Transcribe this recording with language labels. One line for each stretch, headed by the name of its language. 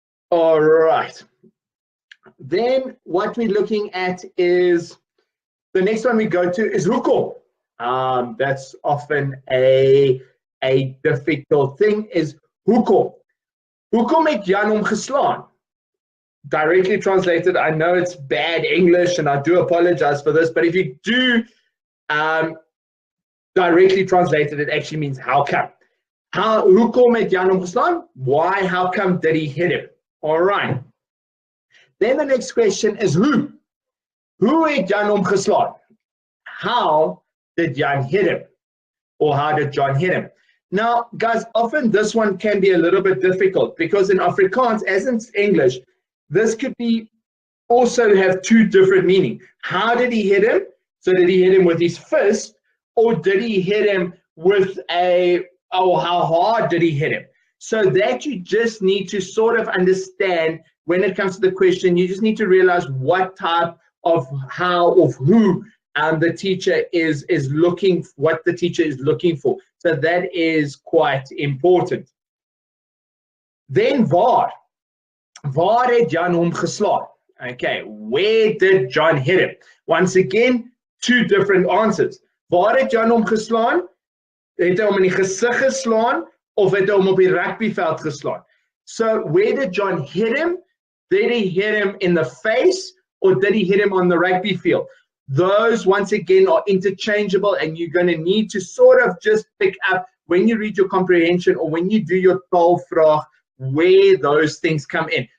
English: All right. Then what we're looking at is, the next one we go to is hoekom. That's often a difficult thing, is hoekom.
Afrikaans: Hoekom het Jan hom geslaan?
English: Directly translated, I know it's bad English and I do apologize for this, but if you do directly translated, it actually means how come.
Afrikaans: Hoekom het Jan hom geslaan?
English: Why, how come did he hit him? All right. Then the next question is who?
Afrikaans: Who het Jan hom geslaan?
English: How did Jan hit him? Or how did John hit him? Now, guys, often this one can be a little bit difficult because in Afrikaans, as in English, this could be also have two different meanings. How did he hit him? So did he hit him with his fist, or did he hit him with how hard did he hit him? So that you just need to sort of understand when it comes to the question. You just need to realize what type of how, of who the teacher is looking, what the teacher is looking for. So that is quite important. Then waar.
Afrikaans: Waar het Jan hom geslaan?
English: Okay, where did John hit him? Once again, two different answers.
Afrikaans: Waar het Jan hom geslaan? Het hy hom in die gesig geslaan of het hy hom op die rugbyveld geslaan?
English: So where did John hit him? Did he hit him in the face or did he hit him on the rugby field? Those, once again, are interchangeable, and you're going to need to sort of just pick up when you read your comprehension or when you do your
Afrikaans: taalvraag
English: where those things come in.